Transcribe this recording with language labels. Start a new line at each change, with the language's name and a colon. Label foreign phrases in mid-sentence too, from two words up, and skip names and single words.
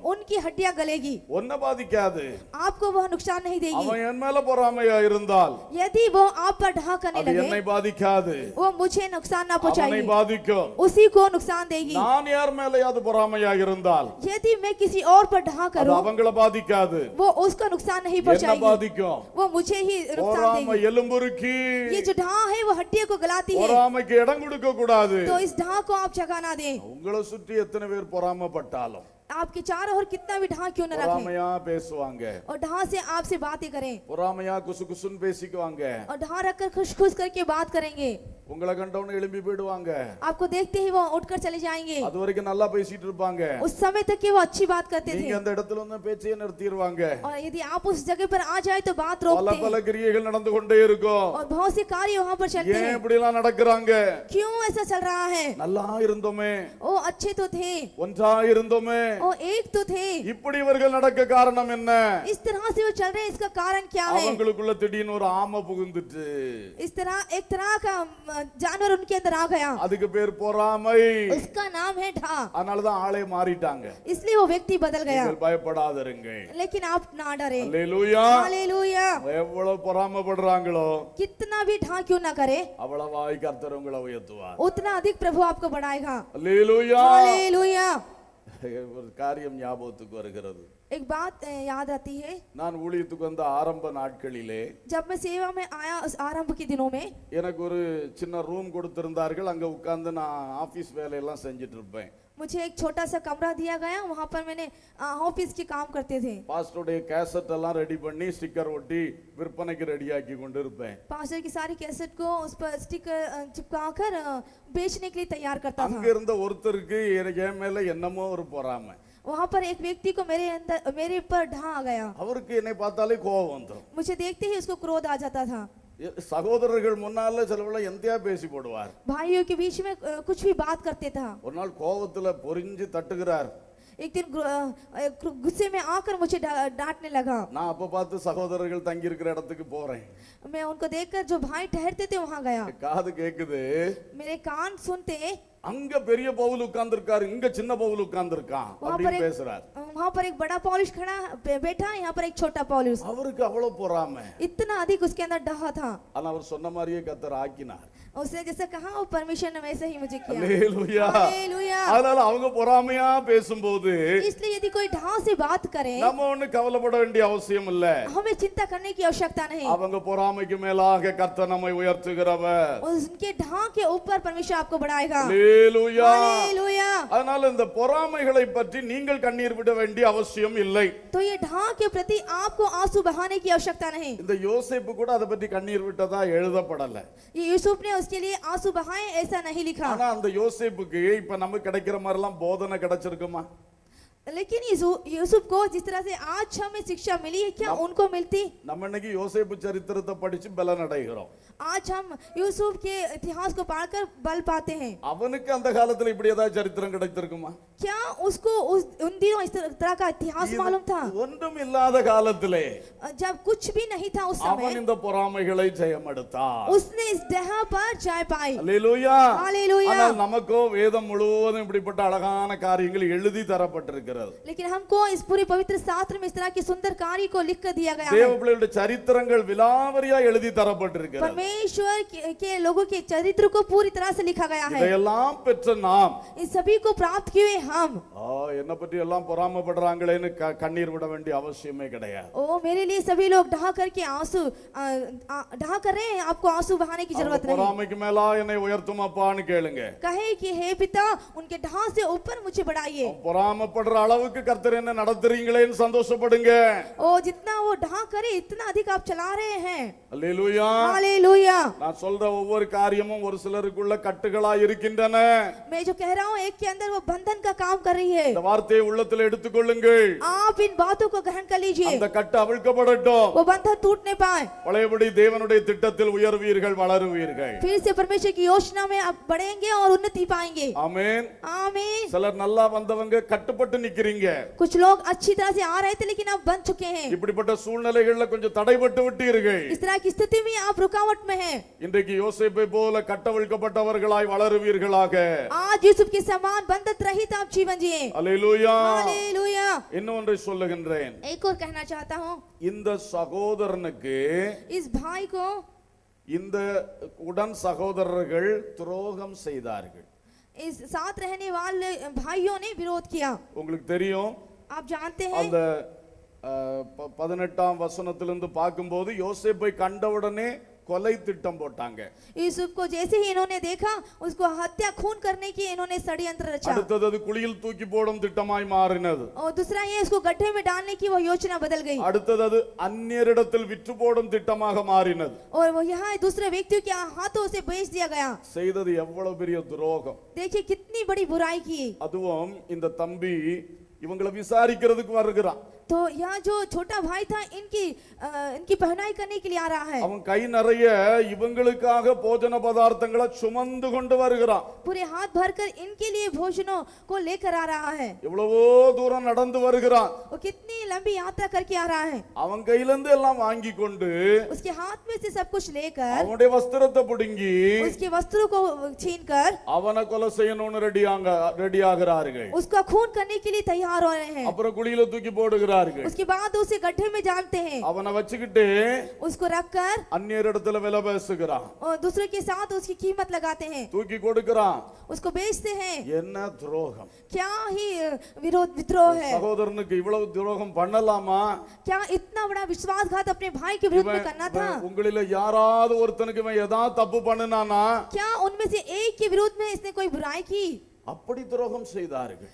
Hindi: उनकी हड्डियां गलेगी,
Tamil: ஒன்ன பாதிக்காது.
Hindi: आपको वह नुकसान नहीं देगी।
Tamil: அவன் என் மேல பொறாமையா இருந்தால்
Hindi: यदि वो आप पर ढहा करने
Tamil: அது என்னை
Hindi: लगे,
Tamil: பாதிக்காது,
Hindi: वो मुझे नुकसान ना
Tamil: அவனை
Hindi: पहुंचाएगी,
Tamil: பாதிக்கும்.
Hindi: उसी को नुकसान देगी।
Tamil: நான் யார் மேலயாவது பொறாமையா இருந்தால்
Hindi: यदि मैं किसी और पर ढहा
Tamil: அது
Hindi: करूं,
Tamil: அவங்கள பாதிக்காது,
Hindi: वो उसका नुकसान नहीं
Tamil: என்ன
Hindi: पहुंचाएगी,
Tamil: பாதிக்கும்.
Hindi: वो मुझे ही नुकसान
Tamil: பொறாமை
Hindi: देगी।
Tamil: எலும்புருக்கி.
Hindi: ये जो ढहा है वो हड्डियों को गलाती है,
Tamil: பொறாமைக்கு இடம் கொடுக்க கூடாது.
Hindi: तो इस ढहा को आप जगह ना दें।
Tamil: உங்களை சுற்றி எத்தனை பேர் பொறாமைப்பட்டாலும்
Hindi: आपके चारों ओर कितना भी ढहा क्यों न रखें,
Tamil: பொறாமையா பேசுவாங்க,
Hindi: और ढहा से आपसे बातें करें,
Tamil: பொறாமையா குசு குசுன்னு பேசிக்குவாங்க,
Hindi: और ढहा रखकर खुश खुश करके बात करेंगे,
Tamil: உங்களை கண்டவன எழும்பி போயிடுவாங்க.
Hindi: आपको देखते ही वो उठकर चले जाएंगे।
Tamil: அது वரைக்கும் நல்லா பேசிட்டு இருப்பாங்க.
Hindi: उस समय तक कि वो अच्छी बात करते
Tamil: நீங்க
Hindi: थे,
Tamil: அந்த இடத்துல வந்து பேச்சையே நிறுத்திடுவாங்க.
Hindi: और यदि आप उस जगह पर आ जाए तो बात
Tamil: பல
Hindi: रोकते
Tamil: பல
Hindi: हैं,
Tamil: கிரியைகள் நடந்து கொண்டே இருக்கும்.
Hindi: और बहुत से कार्य वहाँ पर चलते
Tamil: ஏன்
Hindi: हैं।
Tamil: இப்படி எல்லாம் நடக்கிறாங்க?
Hindi: क्यों ऐसा चल रहा है?
Tamil: நல்லா இருந்தோமே,
Hindi: वो अच्छे तो थे,
Tamil: ஒன்றா இருந்தோமே,
Hindi: वो एक तो थे,
Tamil: இப்படி இவர்கள் நடக்க காரணம் என்ன?
Hindi: इस तरह से वो चल रहे हैं, इसका कारण क्या है?
Tamil: அவங்களுக்குள்ள திடீர்னு ஒரு ஆமை புகுந்துட்டு,
Hindi: इस तरह एक तरह का जानवर उनके अंदर आ गया,
Tamil: அதுக்கு பேர் பொறாமை.
Hindi: उसका नाम है ढा,
Tamil: அதனாலதான் ஆளே மாறிட்டாங்க.
Hindi: इसलिए वो व्यक्ति बदल गया।
Tamil: நீங்கள் பயப்படாதிருங்க.
Hindi: लेकिन आप ना डरे।
Tamil: அல்லேலூயா.
Hindi: हालेलुया।
Tamil: எவ்வளவு பொறாமைப்படுறாங்களோ
Hindi: कितना भी ढा क्यों ना करे,
Tamil: அவ்வளவாய் கர்த்தர் உங்களை உயர்த்துவார்.
Hindi: उतना अधिक प्रभु आपको बढ़ाएगा।
Tamil: அல்லேலூயா.
Hindi: हालेलुया।
Tamil: ஒரு காரியம் ஞாபகத்துக்கு வருகிறது.
Hindi: एक बात याद आती है,
Tamil: நான் ஊழியத்துக்கு வந்த ஆரம்ப நாட்களிலே
Hindi: जब मैं सेवा में आया उस आरंभ के दिनों में,
Tamil: எனக்கு ஒரு சின்ன ரூம் கொடுத்திருந்தார்கள். அங்க உட்கார்ந்து நான் ஆபீஸ் வேலையெல்லாம் செஞ்சுட்டு இருப்பேன்.
Hindi: मुझे एक छोटा सा कमरा दिया गया, वहाँ पर मैंने ऑफिस के काम करते थे।
Tamil: பாஸ்டருடைய கேசட் எல்லாம் ரெடி பண்ணி ஸ்டிக்கர் ஒட்டி விற்பனைக்கு ரெடியாக்கி கொண்டு இருப்பேன்.
Hindi: पास्टर की सारी कैसेट को उस पर स्टिकर चिपकाकर बेचने के लिए तैयार करता
Tamil: அங்க
Hindi: था।
Tamil: இருந்த ஒருத்தருக்கு எனக்கு என் மேல என்னமோ ஒரு பொறாமை.
Hindi: वहाँ पर एक व्यक्ति को मेरे पर ढा आ गया,
Tamil: அவருக்கு என்னை பார்த்தாலே கோபம் வந்துடும்.
Hindi: मुझे देखते ही उसको क्रोध आ जाता था।
Tamil: சகோதரர்கள் முன்னால சிலவள எந்தையா பேசி போடுவார்.
Hindi: भाइयों के बीच में कुछ भी बात करते था।
Tamil: ஒரு நாள் கோபத்துல பொரிஞ்சு தட்டுகிறார்.
Hindi: एक दिन गुस्से में आकर मुझे डांटने लगा।
Tamil: நான் அப்ப பார்த்து சகோதரர்கள் தங்கி இருக்கிற இடத்துக்கு போறேன்.
Hindi: मैं उनको देखकर जो भाई ठहरते थे वहाँ गया,
Tamil: காது கேக்குது,
Hindi: मेरे कान सुनते,
Tamil: அங்க பெரிய பவுல் உட்கார்ந்திருக்காரு, இங்க சின்ன பவுல் உட்கார்ந்திருக்கான் அப்படின்னு பேசுறார்.
Hindi: वहाँ पर एक बड़ा पौलुस खड़ा बैठा, यहाँ पर एक छोटा पौलुस।
Tamil: அவருக்கு அவ்வளவு பொறாமை.
Hindi: इतना अधिक उसके अंदर डहा था।
Tamil: ஆனா அவர் சொன்ன மாதிரியே கர்த்தர் ஆக்கினார்.
Hindi: उसने जैसे कहा वो परमेश्वर ने वैसे ही मुझे किया।
Tamil: அல்லேலூயா.
Hindi: हालेलुया।
Tamil: அதனால அவங்க பொறாமையா பேசும்போது
Hindi: इसलिए यदि कोई ढा से बात करे,
Tamil: நம்ம ஒண்ணு கவலைப்பட வேண்டிய அவசியம் இல்ல.
Hindi: हमें चिंता करने की आवश्यकता नहीं।
Tamil: அவங்க பொறாமைக்கு மேலாக கர்த்தர் நம்மை உயர்த்துகிறவர்.
Hindi: उनके ढा के ऊपर परमेश्वर आपको बढ़ाएगा।
Tamil: அல்லேலூயா.
Hindi: हालेलुया।
Tamil: அதனால இந்த பொறாமைகளை பற்றி நீங்கள் கண்ணீர் விட வேண்டிய அவசியம் இல்லை.
Hindi: तो ये ढा के प्रति आपको आंसू बहाने की आवश्यकता नहीं।
Tamil: இந்த யோசேப்பு கூட அதை பற்றி கண்ணீர் விட்டதா எழுதப்படல.
Hindi: ये यूसुफ ने उसके लिए आंसू बहाए ऐसा नहीं लिखा।
Tamil: ஆனா அந்த யோசேப்புக்கு இப்ப நமக்கு கிடைக்கிற மாதிரி எல்லாம் போதனை கிடைச்சிருக்குமா?
Hindi: लेकिन यूसुफ को जिस तरह से आज हमें शिक्षा मिली है, क्या उनको मिलती?
Tamil: நம்ம இன்னைக்கு யோசேப்பு சரித்திரத்தை படிச்சு பலன் அடைகிறோம்.
Hindi: आज हम यूसुफ के इतिहास को पढ़कर बल पाते हैं।
Tamil: அவனுக்கு அந்த காலத்துல இப்படி ஏதாவது சரித்திரம் கிடைத்திருக்குமா?
Hindi: क्या उसको उन दिनों इस तरह का इतिहास मालूम था?
Tamil: ஒன்றும் இல்லாத காலத்திலே
Hindi: जब कुछ भी नहीं था उस
Tamil: அவன்
Hindi: समय,
Tamil: இந்த பொறாமைகளை ஜெயமெடுத்தான்.
Hindi: उसने इस डहा पर जय पाई।
Tamil: அல்லேலூயா.
Hindi: हालेलुया।
Tamil: ஆனால் நமக்கோ வேதம் முழுவதும் இப்படிப்பட்ட அழகான காரியங்கள் எழுதி தரப்பட்டிருக்கிறது.
Hindi: लेकिन हमको इस पूरे पवित्र शास्त्र में इस तरह के सुंदर कार्य को लिख कर दिया गया
Tamil: தேவ
Hindi: है।
Tamil: பிள்ளைகளுடைய சரித்திரங்கள் விலாவரியா எழுதி தரப்பட்டிருக்கிறது.
Hindi: परमेश्वर के लोगों के चरित्र को पूरी तरह से लिखा गया है।
Tamil: இதையெல்லாம் பெற்ற நாம்
Hindi: इन सभी को प्राप्त किए हम।
Tamil: என்ன பற்றி எல்லாம் பொறாமைப்படுறாங்களேன்னு கண்ணீர் விட வேண்டிய அவசியமே கிடையாது.
Hindi: ओ मेरे लिए सभी लोग ढहा करके आंसू ढहा कर रहे हैं, आपको आंसू बहाने की जरूरत नहीं।
Tamil: பொறாமைக்கு மேலா என்னை உயர்த்தும் அப்பான்னு கேளுங்க.
Hindi: कहे कि हे पिता उनके ढहा से ऊपर मुझे बढ़ाइए।
Tamil: பொறாமைப்படுற அளவுக்கு கர்த்தர் என்ன நடத்துறீங்களேன்னு சந்தோஷப்படுங்க.
Hindi: ओ जितना वो ढहा करे इतना अधिक आप चला रहे हैं।
Tamil: அல்லேலூயா.
Hindi: हालेलुया।
Tamil: நான் சொல்ற ஒவ்வொரு காரியமும் ஒரு சிலருக்குள்ள கட்டுகளா இருக்கின்றன.
Hindi: मैं जो कह रहा हूँ एक के अंदर वो बंधन का काम कर रही है।
Tamil: இந்த வார்த்தையை உள்ளத்தில் எடுத்துக்கொள்ளுங்கள்.
Hindi: आप इन बातों को ग्रहण कर लीजिए।
Tamil: அந்த கட்டு அவிழ்க்கப்படட்டும்.
Hindi: वो बंधन टूटने पाए।
Tamil: பழையபடி தேவனுடைய திட்டத்தில் உயர்வீர்கள், வளருவீர்கள்.
Hindi: फिर से परमेश्वर की योजना में आप बढ़ेंगे और उन्नति पाएंगे।
Tamil: ஆமென்.
Hindi: आमीन।
Tamil: சிலர் நல்லா வந்தவங்க கட்டுப்பட்டு நிக்கிறீங்க.
Hindi: कुछ लोग अच्छी तरह से आ रहे थे लेकिन आप बन चुके हैं।
Tamil: இப்படிப்பட்ட சூழ்நிலைகள்ல கொஞ்சம் தடைபட்டு விட்டீர்கள்.
Hindi: इस तरह की स्थिति में आप रुकावट में हैं।
Tamil: இன்றைக்கு யோசேப்பை போல கட்டவிழ்க்கப்பட்டவர்களாய் வளருவீர்களாக.
Hindi: आज यूसुफ के समान बंधत रहित आप जीवन जिए।
Tamil: அல்லேலூயா.
Hindi: हालेलुया।
Tamil: இன்னொன்றை சொல்லுகின்றேன்.
Hindi: एक और कहना चाहता हूँ,
Tamil: இந்த சகோதரனுக்கு
Hindi: इस भाई को
Tamil: இந்த உடன் சகோதரர்கள் துரோகம் செய்தார்கள்.
Hindi: इस साथ रहने वाले भाइयों ने विरोध किया।
Tamil: உங்களுக்கு தெரியும்,
Hindi: आप जानते हैं
Tamil: அந்த 18ஆம் வசனத்திலிருந்து பார்க்கும்போது யோசேப்பை கண்டவுடனே கொலை திட்டம் போட்டாங்க.
Hindi: यूसुफ को जैसे ही इन्होंने देखा उसको हत्या खून करने की इन्होंने षड्यंत्र रचा।
Tamil: அடுத்தது அது குழியில் தூக்கி போடும் திட்டமாய் மாறினது.
Hindi: और दूसरा ये इसको गड्ढे में डालने की वो योजना बदल गई।
Tamil: அடுத்தது அது அந்நியரிடத்தில் விற்று போடும் திட்டமாக மாறினது.
Hindi: और वो यहाँ दूसरे व्यक्तियों के हाथों से बेच दिया गया।
Tamil: செய்தது எவ்வளவு பெரிய துரோகம்.
Hindi: देखिए कितनी बड़ी बुराई की।
Tamil: அதுவும் இந்த தம்பி இவங்களை விசாரிக்கிறதுக்கு வருகிறான்.
Hindi: तो यहाँ जो छोटा भाई था इनकी पहनाई करने के लिए आ रहा है।
Tamil: அவன் கை நிறைய இவங்களுக்காக போஜன பதார்த்தங்களை சுமந்து கொண்டு வருகிறான்.
Hindi: पूरे हाथ भरकर इनके लिए भोजनों को लेकर आ रहा है।
Tamil: எவ்வளவோ தூரம் நடந்து வருகிறான்.
Hindi: वो कितनी लंबी यात्रा करके आ रहा है।
Tamil: அவன் கையில இருந்து எல்லாம் வாங்கி கொண்டு
Hindi: उसके हाथ में से सब कुछ लेकर
Tamil: அவனுடைய வஸ்திரத்தை பிடுங்கி
Hindi: उसके वस्त्रों को छीनकर
Tamil: அவனை கொலை செய்யணும்னு ரெடி ஆகிறார்கள்.
Hindi: उसका खून करने के लिए तैयार हो रहे हैं।
Tamil: அப்புறம் குழியில தூக்கி போடுகிறார்கள்.
Hindi: उसके बाद उसे गड्ढे में डालते हैं।
Tamil: அவனை வச்சுக்கிட்டு
Hindi: उसको रखकर
Tamil: அந்நியரிடத்துல விலை பேசுகிறான்.
Hindi: और दूसरे के साथ उसकी कीमत लगाते हैं।
Tamil: தூக்கி கொடுக்கிறான்.
Hindi: उसको बेचते हैं।
Tamil: என்ன துரோகம்.
Hindi: क्या ही विद्रोह है।
Tamil: சகோதரனுக்கு இவ்வளவு துரோகம் பண்ணலாமா?
Hindi: क्या इतना बड़ा विश्वासघात अपने भाई के विरुद्ध में करना था?
Tamil: உங்களில யாராவது ஒருத்தனுக்கு இவன் ஏதாவது தப்பு பண்ணுனானா
Hindi: क्या उनमें से एक के विरुद्ध में इसने कोई बुराई की?
Tamil: அப்படி துரோகம் செய்தார்கள்.